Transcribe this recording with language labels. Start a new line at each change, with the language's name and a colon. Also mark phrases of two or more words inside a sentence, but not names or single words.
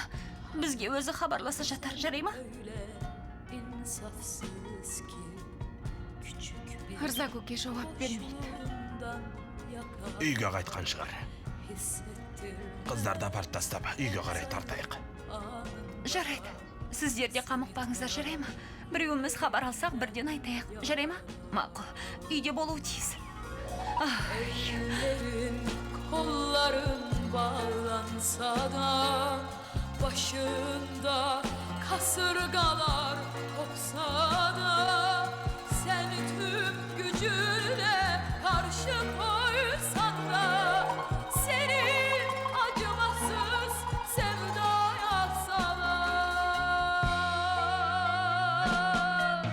Kazakh: Бізге өзі хабарласа жатар, жарай ма? Ырза көке жауап бермейді. Үйге қайтқан шығар. Қыздарды апарып тастап, үйге қарай тартайық. Жарайды. Сіздер де қамықпаңыздар, жарай ма? Біреуіміз хабар алсақ, бірден айтайық, жарай ма? Мақұл, үйде болуы тиіс.
Turkish: Ellerin, kolların bağlansa da, başında kasırgalar kopsa da, sen tüm gücünle karşı koysan da, seni acımasız sevdaya salar.